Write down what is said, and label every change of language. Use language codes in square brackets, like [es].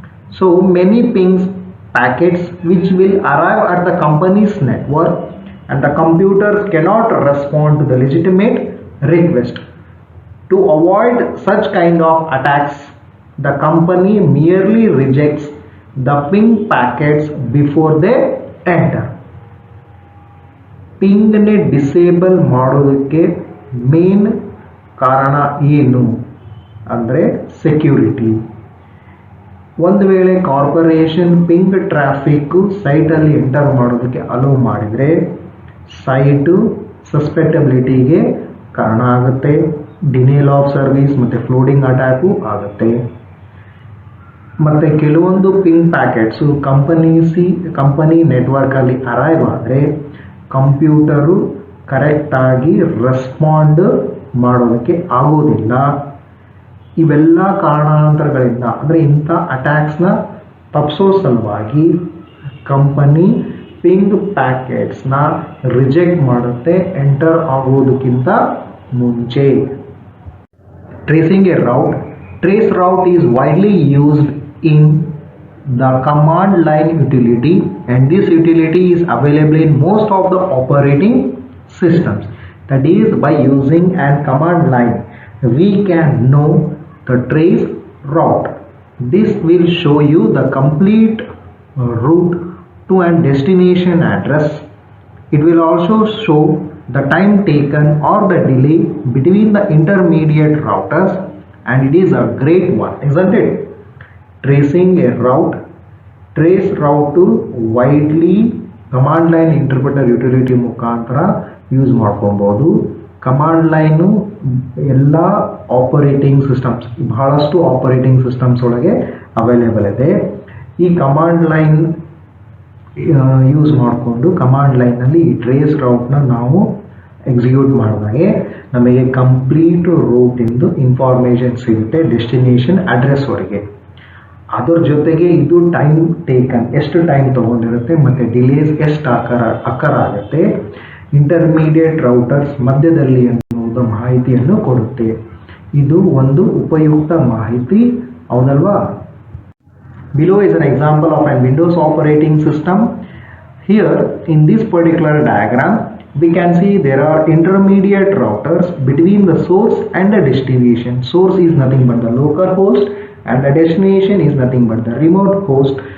[en] So many pings packets which will arrive at the company's network and the computers cannot respond to the legitimate request. To avoid such kind of attacks, the company merely rejects the ping packets before they enter. [kn] ಪಿಂಗ್ನೆ disable ಮಾಡೋದಕ್ಕೆ main ಕಾರಣ ಏನು ಅಂದರೆ security. ಒಂದು ವೇಳೆ corporation ping traffic ಸೈಟಲ್ಲಿ enter ಮಾಡೋದಕ್ಕೆ hello ಮಾಡಿದರೆ site ಸಸ್ಪೆಕ್ಟಬಿಲಿಟಿಗೆ ಕಾರಣ ಆಗುತ್ತೆ, ಡಿನೇಲ್ ಆಫ್ ಸರ್ವಿಸ್ ಮತ್ತು ಫ್ಲೋಡಿಂಗ್ ಅಟ್ಯಾಕು ಆಗುತ್ತೆ. ಮತ್ತು ಕೆಲವೊಂದು ಪಿಂಗ್ ಪ್ಯಾಕೆಟ್ಸು ಕಂಪನಿ ನೆಟ್ವರ್ಕಲ್ಲಿ ಅರೈವ್ ಆದರೆ ಕಂಪ್ಯೂಟರು ಕರೆಕ್ಟಾಗಿ ರೆಸ್ಪಾಂಡ್ ಮಾಡೋದಕ್ಕೆ ಆಗೋದಿಲ್ಲ. ಇವೆಲ್ಲ ಕಾರಣಾಂತರಗಳಿಂದ ಅಂದರೆ ಇಂಥ ಅಟ್ಯಾಕ್ಸ್ನ ತಪ್ಪಿಸೋ ಸಲುವಾಗಿ ಕಂಪನಿ ಪಿಂಗ್ ಪ್ಯಾಕೆಟ್ಸ್ನ ರಿಜೆಕ್ಟ್ ಮಾಡುತ್ತೆ ಎಂಟರ್ ಆಗೋದಕ್ಕಿಂತ ಮುಂಚೆ. Tracing A route. Trace route is widely used [en] in the command line utility, and this utility is available in most of the operating systems. That is, by using an command line, we can know the trace route. This will show you the complete route to an destination address. It will also show the time taken or the delay between the intermediate routers, and it is a great one, isn't it? Tracing a route, trace route to widely [kn] command line interpreter utility ಮುಖಾಂತರ use ಮಾಡ್ಕೊಬೋದು. Command line ಎಲ್ಲ operating systems, ಬಹಳಷ್ಟು operating systems ಒಳಗೆ available ಇದೆ. ಈ command line use ಮಾಡಿಕೊಂಡು command ಲೈನಲ್ಲಿ ಈ ಟ್ರೇಸ್ ರೌಟ್ನ ನಾವು ಎಕ್ಸಿಕ್ಯೂಟ್ ಮಾಡಿದಾಗೆ ನಮಗೆ ಕಂಪ್ಲೀಟ್ ರೂಟಿಂದು ಇನ್ಫಾರ್ಮೇಷನ್ ಸಿಗುತ್ತೆ ಡೆಸ್ಟಿನೇಷನ್ ಅಡ್ರೆಸ್ವರೆಗೆ. ಅದರ ಜೊತೆಗೆ ಇದು ಟೈಮ್ ಟೇಕನ್, ಎಷ್ಟು ಟೈಮ್ ತೊಗೊಂಡಿರುತ್ತೆ ಮತ್ತು ಡಿಲೇಸ್ ಎಷ್ಟು ಅಕ್ಕರ್ ಆಗುತ್ತೆ, ಇಂಟರ್ಮೀಡಿಯೇಟ್ ರೌಟರ್ಸ್ ಮಧ್ಯದಲ್ಲಿ ಅನ್ನೋದು ಮಾಹಿತಿಯನ್ನು ಕೊಡುತ್ತೆ. ಇದು ಒಂದು ಉಪಯುಕ್ತ ಮಾಹಿತಿ, ಹೌದಲ್ವಾ? [en] Below is an example of a Windows operating system. Here in this particular diagram we can see there are intermediate routers between the source and the destination. Source is nothing but the local host and the destination is nothing but the remote host.